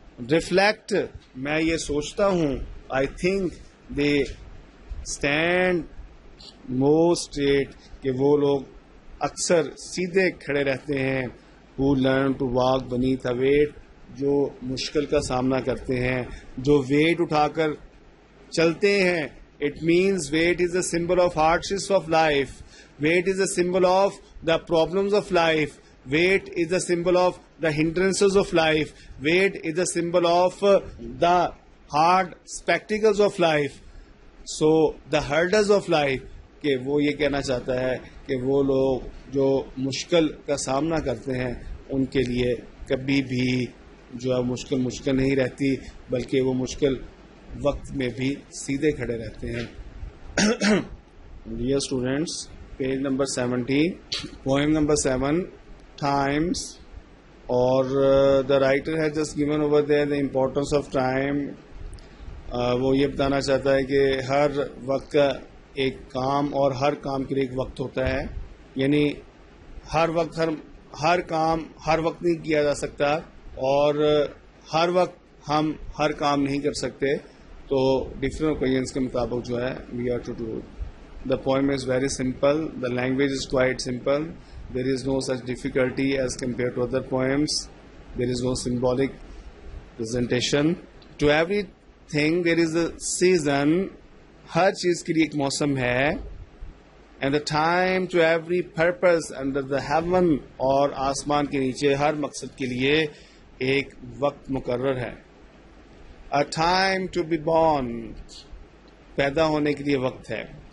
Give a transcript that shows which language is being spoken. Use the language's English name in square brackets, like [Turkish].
[Urdu] Reflect, میں یہ سوچتا ہوں. [English] I think they stand more straight, [Urdu] کہ وہ لوگ اکثر سیدھے کھڑے رہتے ہیں. [English] who learn to walk beneath a weight، [Urdu] جو مشکل کا سامنا کرتے ہیں، جو ویٹ اٹھا کر چلتے ہیں. [English] It means weight is a symbol of hardships of life. Weight is a symbol of the problems of life. Weight is a symbol of the hindrances of life. Weight is a symbol of the hard spectacles of life. So the hurdles of life، [Urdu] کہ وہ یہ کہنا چاہتا ہے کہ وہ لوگ جو مشکل کا سامنا کرتے ہیں ان کے لیے کبھی بھی جو ہے مشکل نہیں رہتی، بلکہ وہ مشکل وقت میں بھی سیدھے کھڑے رہتے ہیں. [English] Dear students, page number 70، poem number 7، times. اور the writer has just given over there the importance of time. [Urdu] وہ یہ بتانا چاہتا ہے کہ ہر وقت کا ایک کام اور ہر کام کے لیے ایک وقت ہوتا ہے، یعنی ہر کام ہر وقت نہیں کیا جا سکتا، اور ہر وقت ہم ہر کام نہیں کر سکتے. تو ڈفرینٹ اوکیزنس کے مطابق جو ہے [English] We are to do The poem is very simple. The language is quite simple. There is no such difficulty as compared to other poems. There is no symbolic presentation. To everything there is a season. [Urdu] ہر چیز کے لیے ایک موسم ہے. [English] and the time to every purpose under the heaven, [Urdu] اور آسمان کے نیچے ہر مقصد کے لیے ایک وقت مقرر ہے. [English] a time to be born, [Urdu] پیدا ہونے کے لیے وقت ہے.